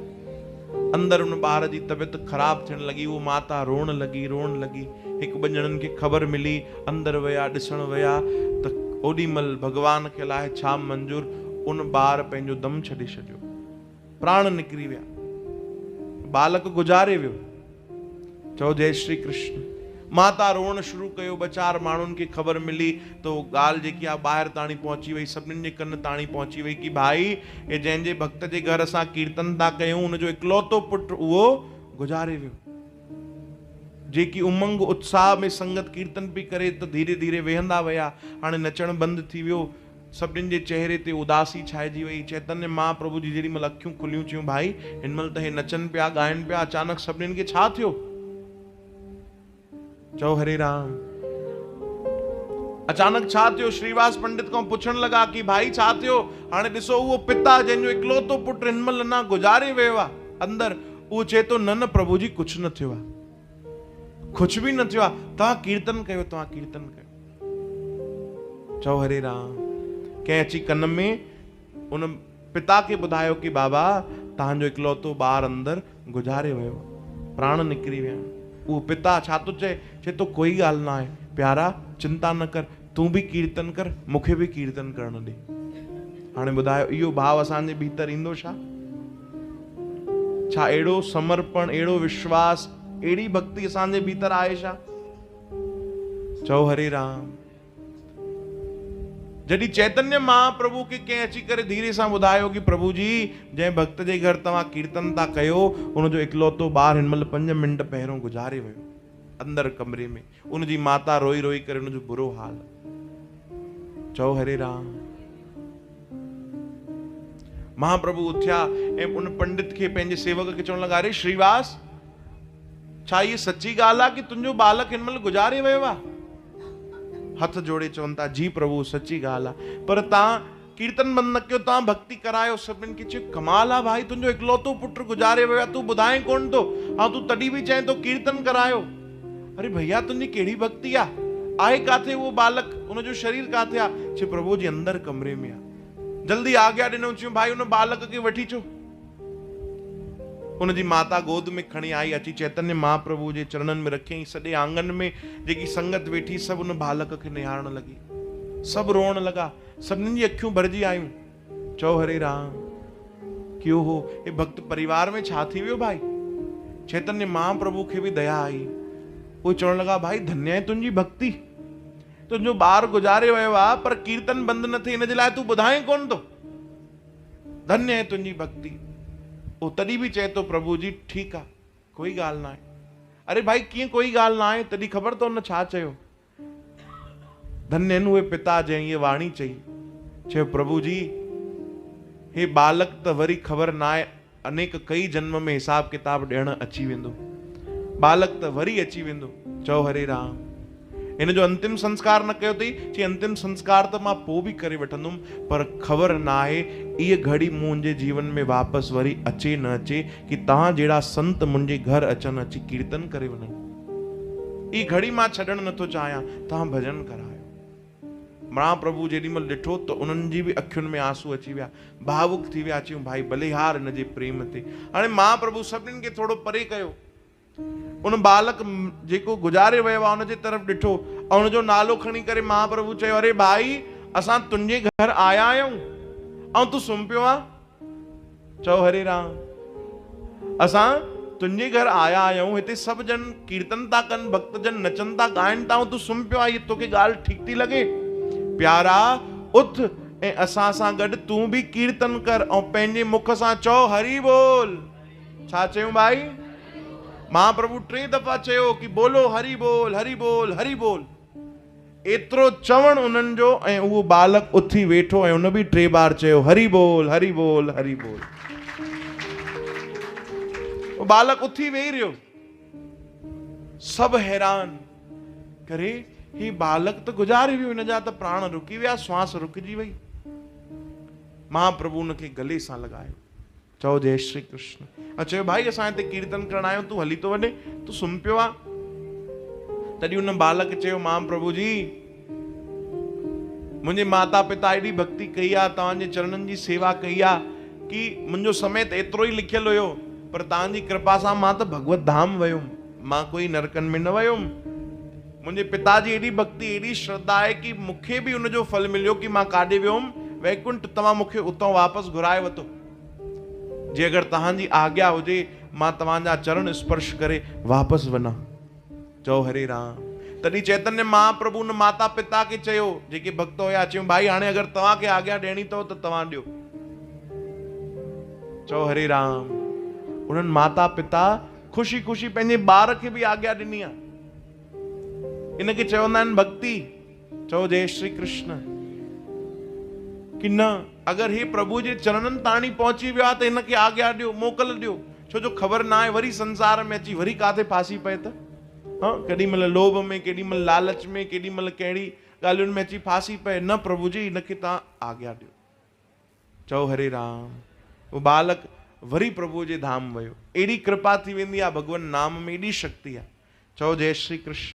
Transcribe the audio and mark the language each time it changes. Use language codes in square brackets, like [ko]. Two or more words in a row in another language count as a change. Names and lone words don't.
[sd] अंदर उन ॿार जी तबियत ख़राब थियण लॻी, वो माता रोअण लॻी। हिकु ॿ ॼणनि खे ख़बर मिली, अंदर विया, ॾिसण विया त ओॾीमहिल भॻवान खे अलाए छा मंजूर, उन ॿार पंहिंजो दम छॾे छॾियो, प्राण निकिरी विया, बालक गुज़ारे वियो। चओ जय श्री कृष्ण। माता रोअण शुरू कयो। ॿ चारि माण्हुनि खे ख़बर मिली तो ॻाल्हि जेकी आहे ॿाहिरि ताणी पहुची वई, सभिनीनि जे कन ताणी पहुची वई कि भाई हे जंहिंजे भक्त जे घर असां कीर्तन था कयूं उनजो इकलौतो पुटु उहो गुज़ारे वियो। जेकी उमंग उत्साह में संगत कीर्तन पई करे त धीरे धीरे वेहंदा विया, हाणे नचण बंदि थी वियो। सभिनीनि जे चेहरे ते उदासी छाइजी वई। चैतन्य महाप्रभु जी जेॾी महिल अखियूं खुलियूं, चयूं भाई हिन महिल त हे नचनि पिया, ॻाइनि पिया, अचानक सभिनीनि खे छा थियो? चओ हरे राम। अचानक छा थियो? श्रीवास पंडित खां पुछण लगा कि भाई छा थियो? हाणे ॾिसो उहो पिता जंहिंजो इकलौतो पुटु हिन महिल अञा गुज़ारे वियो आहे अंदरि, उहो चए थो न प्रभु जी कुझु न थियो आहे, कुझु बि न थियो आहे, तव्हां कीर्तन कयो, तव्हां कीर्तन कयो। चओ हरे राम। कंहिं अची कन में उन पिता खे ॿुधायो कि बाबा तव्हांजो इकलौतो ॿारु अंदरि गुज़ारे वियो, प्राण निकिरी विया। उहो पिता छा थो चए? चए तो कोई ॻाल्हि न आहे प्यारा, चिंता न कर, तूं बि कीर्तन कर, मूंखे बि कीर्तन करण ॾे। हाणे ॿुधायो इहो भाव असांजे भीतर ईंदो छा? छा अहिड़ो समर्पण, अहिड़ो विश्वास, अहिड़ी भक्ति असांजे भीतर आहे छा? चओ हरे राम। जॾहिं चैतन्य महाप्रभु खे कंहिं अची करे धीरे सां ॿुधायो कि प्रभु जी जंहिं भक्त जे घर तव्हां कीर्तन था कयो उनजो इकलौतो ॿारु हिन महिल 5 मिंट पहिरियों गुज़ारे वियो अंदरि कमरे में। उनजी माता रोई रोई करे उनजो बुरो हाल। चओ हरे राम। महाप्रभु उथिया ऐं उन पंडित खे, पंहिंजे सेवक खे चवण लॻा, अरे श्रीवास, छा इहा सची ॻाल्हि आहे कि तुंहिंजो बालक हिन महिल गुज़ारे वियो आहे? हथ जोड़े चवनि था, जी प्रभु सची ॻाल्हि आहे, पर तव्हां कीर्तन बंदि न कयो, तव्हां भक्ति करायो। सभिनीनि खे चयो कमाल आहे भाई, तुंहिंजो इकलौतो पुटु गुज़ारे वियो आहे, तूं ॿुधाए कोन थो, हाँ तूं तॾहिं बि चए थो कीर्तन करायो। अरे भैया तुंहिंजी कहिड़ी भक्ति आहे काथे उहो बालक, उनजो शरीर काथे आहे? चए प्रभु जी अंदरि कमरे में आहे। जल्दी आज्ञा ॾिनो, चयूं भाई उन बालक खे वठी अचो। उनजी माता गोद में खणी आई, अची चैतन्य महाप्रभु जे चरणनि में रखियईं। सॼे आंगन में जेकी संगत वेठी सभु उन बालक खे निहारण लॻी, सभु रोअण लॻा, सभिनीनि जी अखियूं भरिजी आयूं। चओ हरे राम। क्यों हो? हे भक्त परिवार में छा थी वियो भाई? चैतन्य महाप्रभु खे बि दया आई। वो चवण लॻा, भाई धन्य आहे तुंहिंजी भक्ति, तुंहिंजो ॿारु गुज़ारे वियो आहे पर कीर्तन बंदि न थिए, हिन जे लाइ तूं ॿुधाए कोन थो। धन्य आहे तुंहिंजी भक्ति। वो तॾहिं बि चए थो प्रभु जी ठीकु आहे, कोई ॻाल्हि न आहे। अरे भाई कीअं कोई ॻाल्हि न आहे? तॾहिं ख़बर अथव न छा चयो? धन्य आहिनि उहे पिता जंहिं इहे वाणी चई। चयो प्रभु जी हे बालक त वरी ख़बर न आहे, अनेक कई जन्म में हिसाब किताब ॾियण अची वेंदो, बालक त वरी अची वेंदो। चओ हरे राम। हिन जो अंतिम संस्कार न कयो अथई? चई अंतिम संस्कार त मां पोइ बि करे वठंदुमि, पर ख़बर न आहे इहे घड़ी मुंहिंजे जीवन में वापसि वरी अचे न अचे कि तव्हां जहिड़ा संत मुंहिंजे घर अचनि, अची कीर्तन करे वञनि। ई घड़ी मां छॾणु नथो चाहियां, तव्हां भॼन करायो। महाप्रभु जेॾी महिल ॾिठो त उन्हनि जी बि अखियुनि में आंसू अची विया, भावुक थी विया। चयूं भाई बलिहार हिन जे प्रेम ते। हाणे महाप्रभु सभिनीनि खे थोरो परे कयो। उन बालक जेको गुज़ारे वियो आहे उनजे तरफ़ ॾिठो ऐं उनजो नालो खणी करे महाप्रभु चयो, अरे भाई असां तुंहिंजे घर आया आहियूं ऐं तूं सुम्ही पियो आहे? चओ हरे राम। असां तुंहिंजे घर आया आहियूं, हिते सभु ॼण कीर्तन था कनि, भक्त जन नचनि था, ॻाइनि था, तूं सुम्ही पियो आहे, इहा तोखे ॻाल्हि ठीकु थी लॻे? प्यारा उथ ऐं असां सां गॾु तूं बि कीर्तन कर ऐं पंहिंजे मुख सां चओ हरि बोल। छा चयूं भाई? महाप्रभु 3 दफ़ा चयो कि बोलो हरि बोल, हरि बोल, हरि बोल। एतिरो चवण उन्हनि जो ऐं उहो बालक उथी वेठो ऐं उन बि 3 बार चयो हरि बोल, हरि बोल, हरि बोल। वो बालक उथी वेही रहियो। सभु हैरान करे, ही बालक त गुज़ारे वियो, हिन जा त प्राण रुकी विया, श्वास रुकिजी वई। महाप्रभु उनखे गले सां लॻायो। चओ जय श्री कृष्ण। चयो भाई असां हिते कीर्तन करण आहियूं, तूं हली थो वञे, तूं सुम्ही पियो आहे? तॾहिं उन बालक चयो, महाप्रभु जी मुंहिंजे माता पिता एॾी भक्ति कई आहे, तव्हांजे चरणनि जी सेवा कई आहे कि मुंहिंजो समय त एतिरो ई लिखियलु हुयो, पर तव्हांजी कृपा सां मां त भगवत धाम वयुमि, मां कोई नरकनि में न वयुमि। मुंहिंजे पिता जी एॾी भक्ति, एॾी श्रद्धा आहे कि मूंखे बि उनजो फल मिलियो कि मां काॾे वियुमि, वैकुंठ, तव्हां मूंखे उतां वापसि घुराए वठो। जे अगरि तव्हांजी आज्ञा हुजे मां तव्हांजा चरण स्पर्श करे वापसि वञा। चओ हरे राम। तॾहिं चैतन्य महाप्रभु न माता पिता खे चयो, जेके भक्त हुया, चयूं भाई हाणे अगरि तव्हांखे आज्ञा ॾियणी अथव त तव्हां ॾियो। चओ हरे राम। उन्हनि माता पिता ख़ुशी ख़ुशी पंहिंजे ॿार खे बि आज्ञा ॾिनी आहे। इनखे चवंदा आहिनि भक्ति। चओ जय श्री कृष्ण। कि न, अगरि हे प्रभु जे चरणनि ताणी पहुची वियो आहे त हिनखे आज्ञा ॾियो, मोकल ॾियो। छो जो ख़बर न आहे वरी संसार में अची वरी काथे फासी पए त। हाँ, केॾी महिल लोभ में, केॾी महिल लालच में, केॾी महिल कहिड़ी ॻाल्हियुनि में अची फासी पए। न प्रभु जी, हिनखे तव्हां आज्ञा ॾियो। चओ हरे राम। वो बालक वरी प्रभु जे धाम वियो। एॾी कृपा थी वेंदी आहे भगवान नाम में, एॾी शक्ति आहे। चओ जय श्री कृष्ण।